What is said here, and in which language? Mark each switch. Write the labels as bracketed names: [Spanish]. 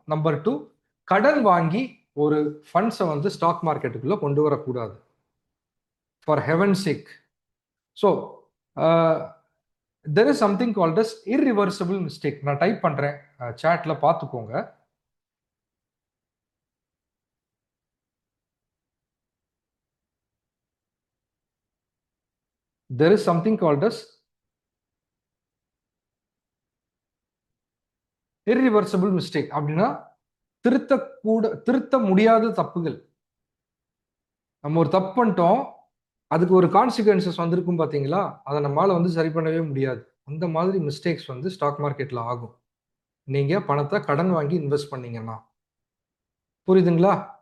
[Tamil] Number 2, கடன் வாங்கி ஒரு ஃபண்ட்ஸை வந்து ஸ்டாக் மார்க்கெட்டுக்குள்ளே கொண்டு வரக்கூடாது, [English] For heaven sake. So there is something called as irreversible mistake. [Tamil] நான் டைப் பண்றேன், சாட்ல பார்த்துக்கோங்க. [English] There is something called as irreversible mistake. [Tamil] அப்படின்னா திருத்த முடியாத தப்புகள். நம்ம ஒரு தப்பு பண்ணிட்டோம், அதுக்கு ஒரு கான்சிக்வன்சஸ் வந்திருக்கும் பார்த்தீங்களா, அதை நம்மளால வந்து சரி பண்ணவே முடியாது. அந்த மாதிரி மிஸ்டேக்ஸ் வந்து ஸ்டாக் மார்க்கெட்ல ஆகும், நீங்க பணத்தை கடன் வாங்கி இன்வெஸ்ட் பண்ணீங்கன்னா. புரியுதுங்களா?